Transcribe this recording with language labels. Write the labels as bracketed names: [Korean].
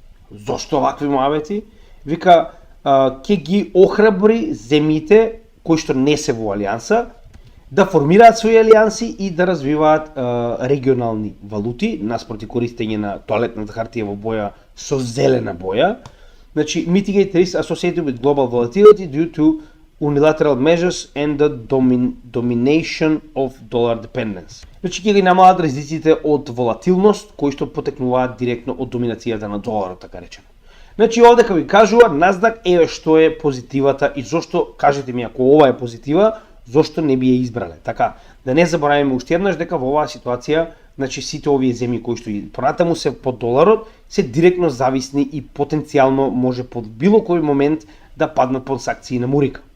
[Macedonian] Зошто вакви муавети? Вика, ќе ги охрабри земјите кои што не се во алијанса да формираат своји алијанси и да развиваат регионални валути наспроти користење на тоалетната хартија во боја со зелена боја. [English] Значи, mitigate risk associated with global volatility due to unilateral measures and the domination of dollar dependence. [Macedonian] Значи, ќе ги намалат ризиците од волатилност кои што потекнуваат директно од доминацијата на доларот, така речено. Значи, овде кога ви кажува назнак еве што е позитивата и зошто, кажете ми, ако ова е позитива, зошто не би ја избрале. Така, да не забораваме уште еднаш дека во оваа ситуација, значи сите овие земји кои што понатаму се под доларот, се директно зависни и потенцијално може под било кој момент да паднат под санкции на Мурика.